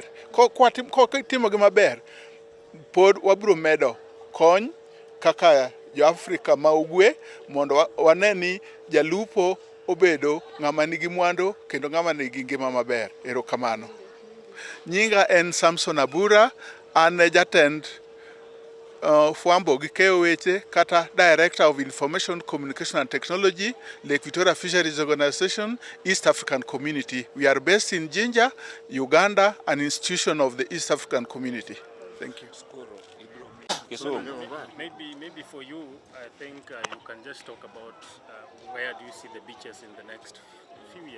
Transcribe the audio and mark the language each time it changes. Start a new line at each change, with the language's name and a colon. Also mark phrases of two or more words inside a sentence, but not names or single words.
Luo (Kenya and Tanzania): Kitimo gi maber, pod wabiro medo kony kaka jo Afrika ma ugwe mondo wane ni jalupo obedo ng'ama nigi mwandu kendo ng'ama nigi ngima maber. Erokamano. Nyinga en Samson Abura, an jatend fwambo gi keyo weche kata
English: Director of Information Communication and Technology, Lake Victoria Fisheries Organization, East African Community. We are based in Jinja, Uganda, an institution of the East African Community. Thank you. Maybe for you, I think you can just talk about where do you see the beaches in the next few years?